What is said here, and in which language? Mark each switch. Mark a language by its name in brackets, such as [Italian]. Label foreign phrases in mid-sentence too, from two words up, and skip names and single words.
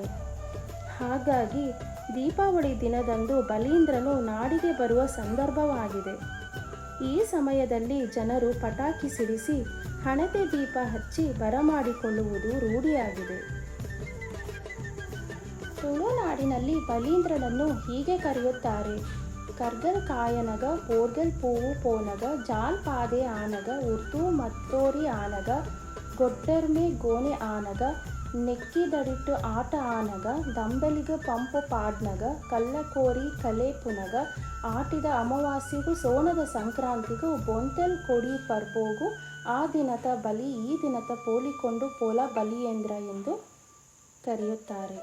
[Kannada] ಹಾಗಾಗಿ ದೀಪಾವಳಿ ದಿನದಂದು ಬಲೀಂದ್ರನು ನಾಡಿಗೆ ಬರುವ ಸಂದರ್ಭವಾಗಿದೆ. ಈ ಸಮಯದಲ್ಲಿ ಜನರು ಪಟಾಕಿ ಸಿಡಿಸಿ ಹಣತೆ ದೀಪ ಹಚ್ಚಿ ಬರಮಾಡಿಕೊಳ್ಳುವುದು ರೂಢಿಯಾಗಿದೆ. ತುಳುನಾಡಿನಲ್ಲಿ ಬಲೀಂದ್ರನನ್ನು ಹೀಗೆ ಕರೆಯುತ್ತಾರೆ: [Tulu] ಕರ್ಗಲ್ ಕಾಯನಗ, ಬೋರ್ಗಲ್ ಪೂವು ಪೋನಗ, ಜಾಲ್ ಪಾದೆ ಆನಗ, ಉರ್ದು ಮತ್ತೋರಿ ಆನಗ, ಗೊಡ್ಡರ್ಮೆ ಗೋಣೆ ಆನಗ, ನೆಕ್ಕಿದಡಿಟ್ಟು ಆಟ ಆನಗ, ದಂಬೆಲಿಗ ಪಂಪು ಪಾಡ್ನಗ, ಕಲ್ಲಕೋರಿ ಕಲೆ ಪುನಗ, ಆಟಿದ ಅಮಾವಾಸ್ಯೆಗೂ ಸೋಣದ ಸಂಕ್ರಾಂತಿಗೂ ಬೊಂತೆಲ್ ಕೊಡಿ ಪರ್ಬೋಗು ಆ ದಿನದ ಬಲಿ ಈ ದಿನದ ಪೋಲಿಕೊಂಡು ಪೋಲ ಬಲಿಯೇಂದ್ರ [Kannada] ಎಂದು ಕರೆಯುತ್ತಾರೆ.